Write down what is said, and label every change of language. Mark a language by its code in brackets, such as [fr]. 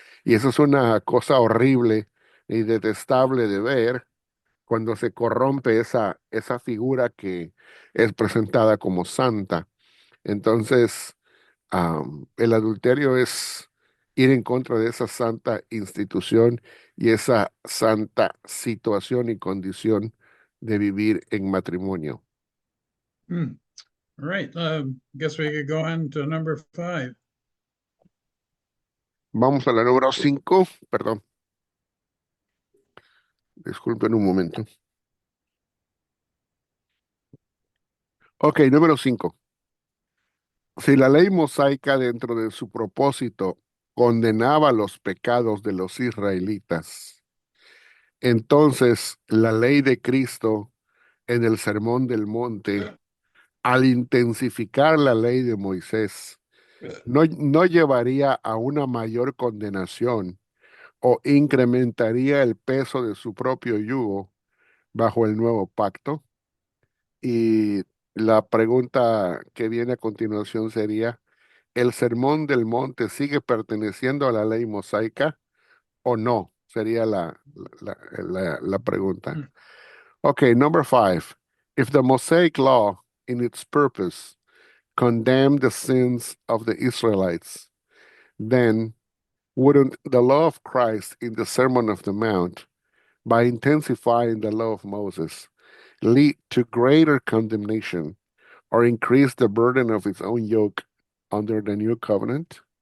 [es] Y eso es una cosa horrible y detestable de ver cuando se corrompe esa figura que es presentada como santa. Entonces, el adulterio ir en contra de esa santa institución y esa santa situación y condición de vivir en matrimonio. [en] Hmm. All right. Guess we could go on to number 5. [es] Vamos a la número 5, perdón, disculpen un momento. Ok, número 5. Si la ley mosaica dentro de su propósito condenaba los pecados de los israelitas, entonces la ley de Cristo en el Sermón del Monte, al intensificar la ley de Moisés, no llevaría a una mayor condenación o incrementaría el peso de su propio yugo bajo el nuevo pacto. Y la pregunta que viene a continuación sería, ¿el Sermón del Monte sigue perteneciendo a la ley mosaica o no? Sería la pregunta. [en] Okay, number 5. If the Mosaic law in its purpose condemned the sins of the Israelites, then wouldn't the law of Christ in the Sermon of the Mount, by intensifying the law of Moses, lead to greater condemnation or increase the burden of its own yoke under the new covenant?